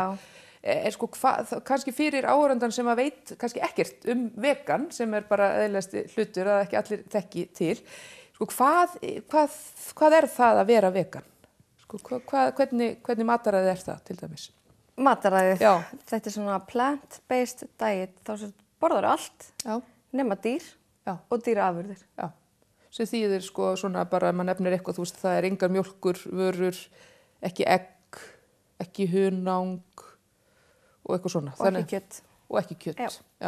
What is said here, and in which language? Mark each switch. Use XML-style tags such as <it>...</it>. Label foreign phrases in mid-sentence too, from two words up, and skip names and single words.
<is>Kannski fyrir áhorfandann sem að veit kannski ekkert vegan, sem er bara eðlilegasti hlutur að ekki allir þekki til. Hvað er það að vera vegan? Hvernig mataræði er það til dæmis? Mataræðið, Já. Þetta er svona</is> <en>plant-based diet,</en> <is>þá borðar allt, nema dýr og dýraafurðir. Já. Sem þýðir svona bara, maður nefnir eitthvað, þú veist, það er engar mjólkur, vörur, ekki egg, ekki hunang og eitthvað svona. Og ekki kjöt. Og ekki kjöt, já.</is>